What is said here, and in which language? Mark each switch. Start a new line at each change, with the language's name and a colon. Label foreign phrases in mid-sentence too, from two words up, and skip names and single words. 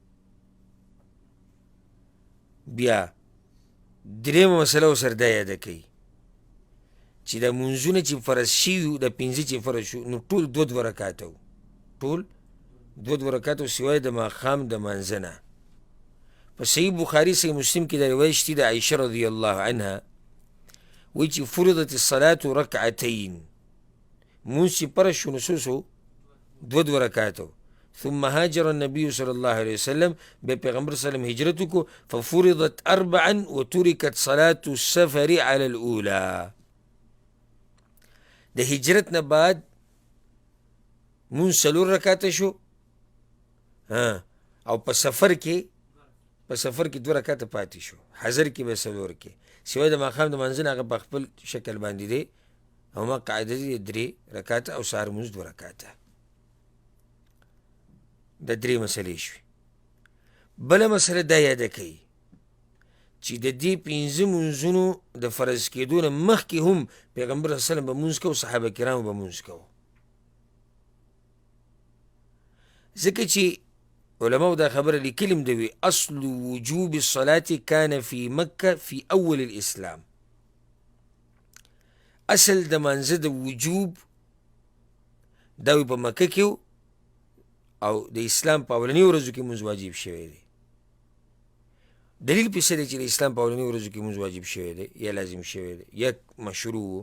Pashto: بیا درېیمه مسله ورسره دا یاده کوي چې د مونځونه چې فرض شوي د 15 چې فرض شو، نو ټول 2 رکعاته وو، ټول 2 رکعاته سوای د ماښام د مانځه نه. په صحیح بخاري صحیح مسلم کې دا روایت شته د عایشه
Arabic: رضی الله عنها
Pashto: وایي چې
Arabic: فرضت الصلاة رکعتین،
Pashto: مونځ چې فرض شو نو څو سو؟ 2 رکعاته.
Arabic: ثم هاجر النبي صلی الله علیه وسلم،
Pashto: بیا پیغمبر
Arabic: صلی الله علیه وسلم
Pashto: هجرت وکړو،
Arabic: ففرضت 4 وتركت صلاة السفر على الاولى.
Pashto: د هجرت نه بعد مونځ 4 رکعاته شو، او په سفر کې 2 رکعاته پاتې شو، حضر کې به 4 کې، سوای د ماښام د منځه نه هغه په خپل شکل باندې دی، او ما قاعده دي 3 رکعاته او سهار مونځ 2 رکعاته. د 3 مسلې شوې. بله مسله دا یاده کوي چې د دې 15 مونځونو د فرض کېدو نه مخکې هم پیغمبر
Arabic: صلی الله علیه وسلم
Pashto: به مونځ کوو، صحابه کرامو به مونځ کوو، ځکه چې علماء دا خبره لیکلي هم دوي
Arabic: اصل وجوب الصلاة كان في مکه في اول الاسلام،
Pashto: اصل د مانځه د وجوب دا په مکه کې او د اسلام په اولنی ورځو کې مونځ واجب شوی دی. دلیل په څه دی چې د اسلام په اولنی ورځو کې مونځ واجب شوی دی یا لازم شوی دی یا مشروع؟